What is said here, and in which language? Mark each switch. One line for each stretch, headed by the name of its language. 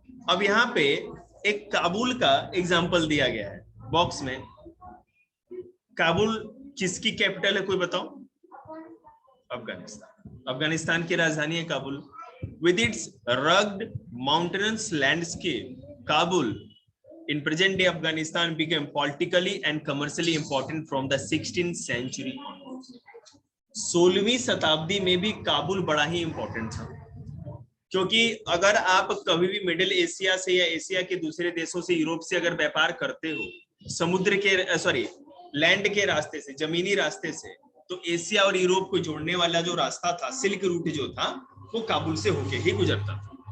Hindi: अब यहाँ पे एक काबुल का एग्जाम्पल दिया गया है बॉक्स में। काबुल किसकी कैपिटल है, कोई बताओ? अफगानिस्तान, अफगानिस्तान की राजधानी है Kabul.
English: With its rugged mountainous landscape, Kabul in present day Afghanistan became politically and commercially important from the 16th century onwards.
Hindi: 16वीं शताब्दी में भी काबुल बड़ा ही इंपॉर्टेंट था, क्योंकि अगर आप कभी भी मिडिल एशिया से या एशिया के दूसरे देशों से, यूरोप से अगर व्यापार करते हो समुद्र के लैंड के रास्ते से, जमीनी रास्ते से, तो एशिया और यूरोप को जोड़ने वाला जो रास्ता था, सिल्क रूट जो था, वो काबुल से होके ही गुजरता था।